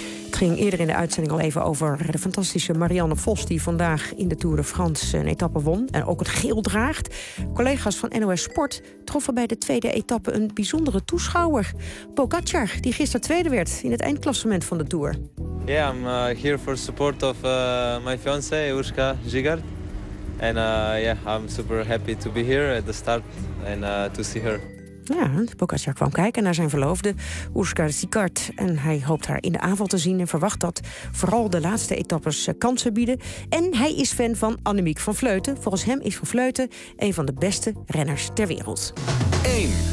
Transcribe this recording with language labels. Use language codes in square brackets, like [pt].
[nl] Het ging eerder in de uitzending al even over de fantastische Marianne Vos, die vandaag in de Tour de France een etappe won en ook het geel draagt. Collega's van NOS Sport troffen bij de tweede etappe een bijzondere toeschouwer. Pogacar, die gisteren tweede werd in het eindklassement van de Tour. [en] Ja, yeah, I'm here for support of my fiance Urška Žigard. [nl] En ja, [en] I'm super happy to be here at the start and to see her. [nl] Ja, Pogacar kwam kijken naar zijn verloofde, Urška Žigard. En hij hoopt haar in de avond te zien en verwacht dat vooral de laatste etappes kansen bieden. En hij is fan van Annemiek van Vleuten. Volgens hem is Van Vleuten een van de beste renners ter wereld. 1.